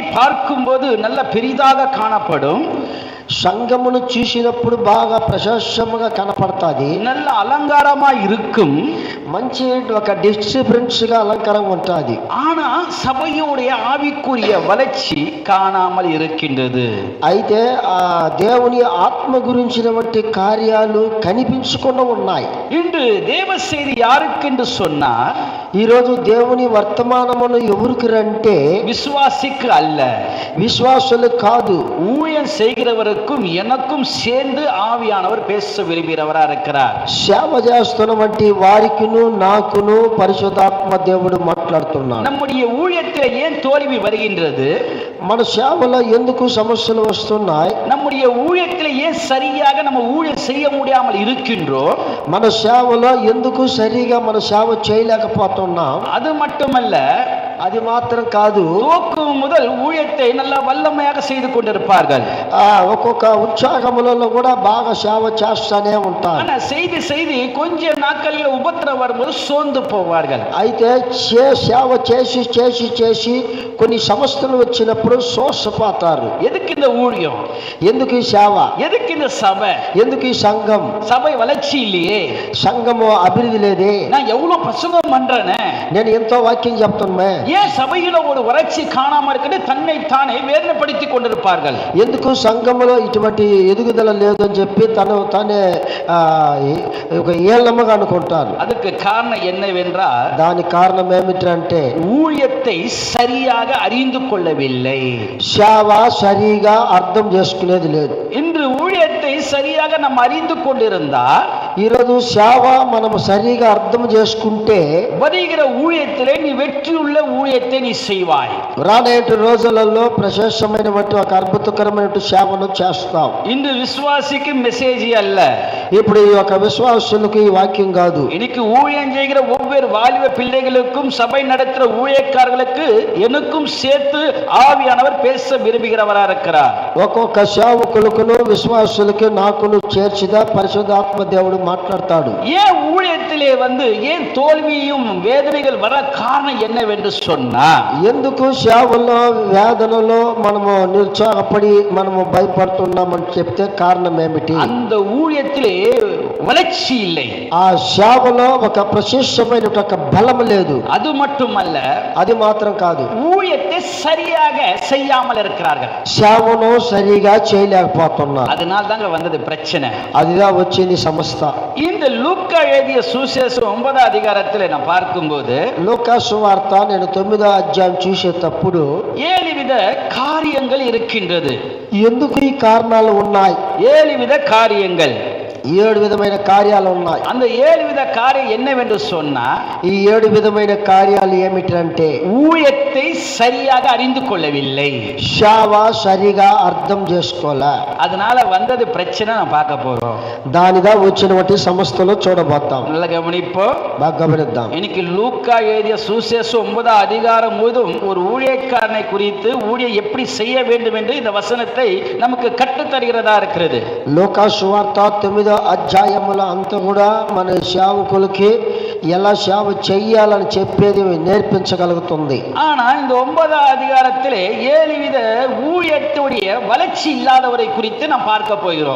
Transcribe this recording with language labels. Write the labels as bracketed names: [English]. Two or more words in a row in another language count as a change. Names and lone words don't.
[Tamil] பார்க்கும்போது நல்ல பெரிதாக காணப்படும். [Telugu] సంఘమును చూసినప్పుడు బాగా ప్రశస్తముగా కనపడుతుంది. [Tamil] நல்ல అలంకారமா இருக்கும். [Telugu] మంచి ఒక డిఫరెన్స్ గా అలంకారంగా ఉంటుంది. [Tamil] ஆனா சபையுடைய ஆவிக்குரிய வளர்ச்சி காணாமல் இருக்கின்றது. [Telugu] అయితే ఆ దేవుని ఆత్మ గురించినటువంటి కార్యాలు కనిపించకుండా ఉన్నాయి. [Tamil] இன்று தேவ செய்தி யாருக்கு என்று சொன்னார், [Telugu] ఈరోజు దేవుని వర్తమానమును ఎవరికి అంటే [Tamil] விசுவாசிக்கு அல்ல, [Telugu] విశ్వాసులు కాదు, [Tamil] ஊழியம் செய்கிறவருக்கும் எனக்கும் சேர்ந்து ஆவியானவர் பேச விரும்புகிறவரா இருக்கிறார். [Telugu] సేవ చేస్తున్నటువంటి వారికిను నాకును పరిశుద్ధాత్మ దేవుడు మాట్లాడుతున్నాడు. [Tamil] நம்முடைய ஊழியத்தில் ஏன் தோல்வி வருகின்றது, [Telugu] మన సేవలో ఎందుకు సమస్యలు వస్తున్నాయి, [Tamil] நம்முடைய ஊழியத்தில் ஏன் சரியாக நம்ம ஊழியம் செய்ய முடியாமல் இருக்கின்றோம், [Telugu] మన సేవలో ఎందుకు సరిగా మన సేవ చేయలేకపోతున్నాం. [Tamil] அது மட்டுமல்ல, [Telugu] అది మాత్రం కాదు, [Tamil] துவக்கம் முதல் ஊழியத்தை நல்ல வல்லமையாக செய்து கொண்டிருப்பார்கள். [Telugu] ఒక్కొక్క ఉత్సాహములలో కూడా బాగా సేవ చేస్తానే ఉంటారు. [Tamil] ஆனா செய்தி செய்தி கொஞ்ச நாட்களில் உபத்திரம் வரும்போது சோர்ந்து போவார்கள். [Telugu] అయితే సేవ చేసి చేసి చేసి కొన్ని సమస్యలు వచ్చినప్పుడు సోసపోతారు. [Tamil] எதுக்கு இந்த ஊழியம், [Telugu] ఎందుకు ఈ సేవ, [Tamil] எதுக்கு இந்த சபை, [Telugu] ఎందుకు ఈ సంఘం, [Tamil] சபை வளர்ச்சி இல்லையே, [Telugu] సంఘము అభివృద్ధి లేదే, [Tamil] நான் எவ்வளவு பிரசங்கம் பண்றேனே, [Telugu] నేను ఎంతో వాక్యం చెప్తున్నా, [Tamil] ஏன் சபையில ஒரு வளர்ச்சி காணாம இருக்கிறது தன்னை தானே வேதனைப்படுத்திக் கொண்டிருப்பார்கள். [Telugu] ఎందుకు సంఘములో ఇటువంటి ఎదుగుదల లేదని చెప్పి తను తానే ఒక ఏళ్ళమ్మగా అనుకుంటారు. [Tamil] அதுக்கு காரணம் என்னவென்றால், [Telugu] దానికి కారణం ఏమిటంటే [Tamil] ஊழியத்தை சரியாக அறிந்து கொள்ளவில்லை. [Telugu] సేవ సరిగా అర్థం చేసుకునేది లేదు. [Tamil] இன்று ஊழியத்தை சரியாக நாம் அறிந்து கொண்டிருந்தால், [Telugu] ఈరోజు సేవ మనం సరిగా అర్థం చేసుకుంటే [Tamil] வருகிற ஊழியத்திலே நீ வெற்றியுள்ள ஊழியத்தை நீ செய்வாய். [Telugu] రానేటి రోజులలో ప్రశస్తమైనటువంటి ఒక అద్భుతకరమైన సేవను చేస్తాం. [Tamil] இன்று விசுவாசிக்கு மெசேஜ் அல்ல, [Telugu] ఇప్పుడు ఈ యొక్క విశ్వాసులకు ఈ వాక్యం కాదు. [Tamil] இன்னைக்கு ஊழியம் செய்கிற ஒவ்வொரு வாலிப பிள்ளைகளுக்கும் சபை நடத்துகிற ஊழியக்காரர்களுக்கு எனக்கும் சேர்த்து ஆவியானவர் பேச விரும்புகிறவரா இருக்கிறார். [Telugu] ఒక్కొక్క సేవకులకును విశ్వాసులకి నాకును చేర్చిదా పరిశుద్ధాత్మ దేవుడు మాట్లాడతాడు. [Tamil] ஏன் ஊழியத்திலே ஏன் தோல்வியும் வேதனைகள் வர காரணம் என்னவென்று சொன்னா, [Telugu] ఎందుకు సేవల్లో వేదనలో మనము నిరుత్సాహపడి మనము భయపడుతున్నామని చెప్తే కారణం ఏమిటి, [Tamil] அந்த ஊழியத்திலே வளர்ச்சி இல்லை, [Telugu] ఆ సేవలో ఒక ప్రశస్తమైన ఒక బలం లేదు. [Tamil] அது மட்டுமல்ல, [Telugu] అది మాత్రం కాదు, [Tamil] ஊழியத்தை சரியாக செய்யாமல் இருக்கிறார்கள். [Telugu] సేవను సరిగా చేయలేకపోతున్నారు. [Tamil] அதனால தாங்க வந்தது பிரச்சனை. [Telugu] అదిదా వచ్చింది సమస్య. [Tamil] இந்த லூக்கா எழுதிய சுவிசேஷம் 9వ அதிகாரத்தில் நான் பார்க்கும்போது, [Telugu] లూకా సువార్త నేను 9వ అధ్యాయం చూసేటప్పుడు [Tamil] 7 வித காரியங்கள் இருக்கின்றது. [Telugu] ఎందుకు ఈ కారణాలు ఉన్నాయి, [Tamil] 7 வித காரியங்கள், [Telugu] 7 విధమైన కార్యాలు ఉన్నాయి. [Tamil] அந்த 7 வித காரியம் என்னவென்று சொன்னா, [Telugu] ఈ 7 విధమైన కార్యాలు ఏమిటంటే [Tamil] ஊழியத்தை சரியாக அறிந்து கொள்ளவில்லை, [Telugu] సేవ సరిగా అర్థం చేసుకోలే. [Tamil] அதனால வந்தது பிரச்சனை. நான் பார்க்க போறோம், [Telugu] దానిదా వచ్చినటువంటి సమస్యలు చూడబోతాం. [Tamil] நல்ல கவனிப்போ. [Telugu] బాగా గమనిద్దాం. [Tamil] இன்னைக்கு லூக்கா எழுதிய சுவிசேஷம் 9వ அதிகாரம் முழுதும் ஒரு ஊழியக்காரனை குறித்து ஊழியம் எப்படி செய்ய வேண்டும் என்று இந்த வசனத்தை நமக்கு கற்றுத் தருகிறதா இருக்கிறது. [Telugu] లూకా సువార్త 9వ అధ్యాయముల అంతా కూడా మన సేవకులకి ఎలా సేవ చెయ్యాలని చెప్పేది నేర్పించగలుగుతుంది. [Tamil] ஆனா இந்த 9వ அதிகாரத்திலே 7 வித ஊழியத்துடைய வளர்ச்சி இல்லாதவரை குறித்து நாம் பார்க்க போகிறோம்.